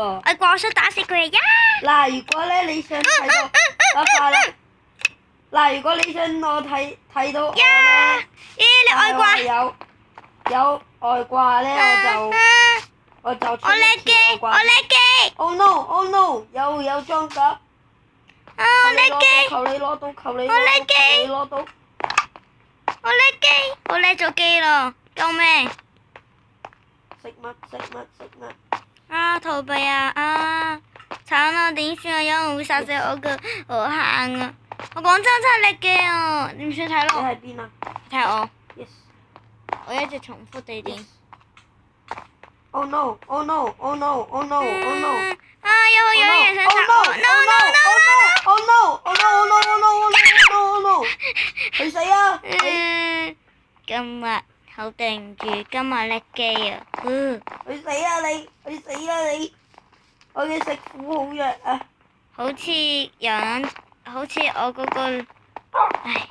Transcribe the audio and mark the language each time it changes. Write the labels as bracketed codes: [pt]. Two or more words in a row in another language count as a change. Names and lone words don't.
[yue] 外掛，我想打死佢呀！嗱，如果咧你想睇到，拜拜啦。嗱，如果你想我睇到我咧，你外掛。有外掛咧，我就出一次外掛。我叻機。 [en] Oh no！Oh no！ [yue] 有裝甲。我叻機。求你攞到！我叻機。我叻機。我叻咗機咯！救命！食物。逃避啊！慘啦！點算啊？有人會殺死我㗎，好慘啊！我講真係叻機啊！點算睇咯？你喺邊啊？睇我。 Yes。我一直重複地點。 [en] Oh no！Oh no！Oh no！Oh no！Oh no！ [yue] 有人想殺我 [en] ！No！Oh no！Oh no！ [yue] 去死啊！今日好對唔住，今日叻機啊！去死啊你！我嘅食苦好弱啊！好似我嗰個，唉。